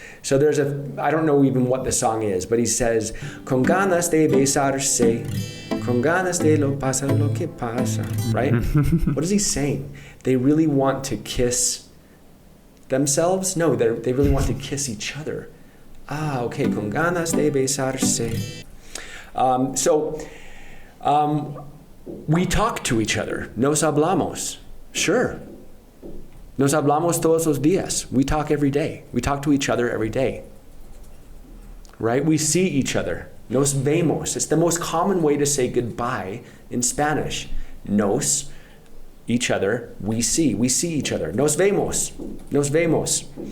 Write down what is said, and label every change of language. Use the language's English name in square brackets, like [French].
[English] So there's I don't know even what the song is, but he says, [Spanish] con ganas de besarse, con ganas de lo pasa lo que pasa, [English] right? What is he saying? They really want to kiss themselves? No, they really want to kiss each other. [Spanish] Ah, okay, con ganas de besarse. [English] We talk to each other. [Spanish] Nos hablamos. [English] Sure. [Spanish] Nos hablamos todos los días. [English] We talk every day. We talk to each other every day. Right? We see each other. [Spanish] Nos vemos. [English] It's the most common way to say goodbye in Spanish. Nos, each other, we see. We see each other. [Spanish] Nos vemos. Nos vemos.